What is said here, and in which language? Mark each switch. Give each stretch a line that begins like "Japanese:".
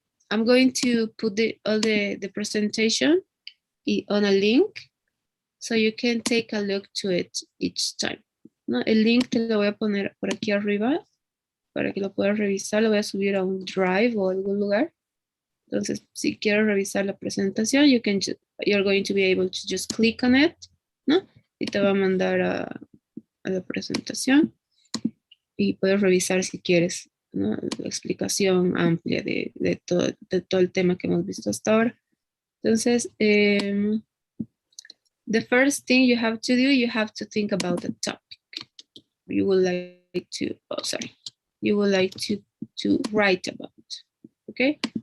English: I'm going to put all the presentation on a link so you can take a look to it each time.
Spanish: ¿No? El link te lo voy a poner por aquí arriba para que lo puedas revisar. Lo voy a subir a un drive o algún lugar. Entonces, si quieres revisar la presentación,
English: you're going to be able to just click on it,
Spanish: ¿no? Y te va a mandar a la presentación y puedes revisar si quieres, ¿no? La explicación amplia de todo el tema que hemos visto hasta ahora.
English: Entonces, the first thing you have to do, you have to think about the topic. You would like to, you would like to write about, ¿ok?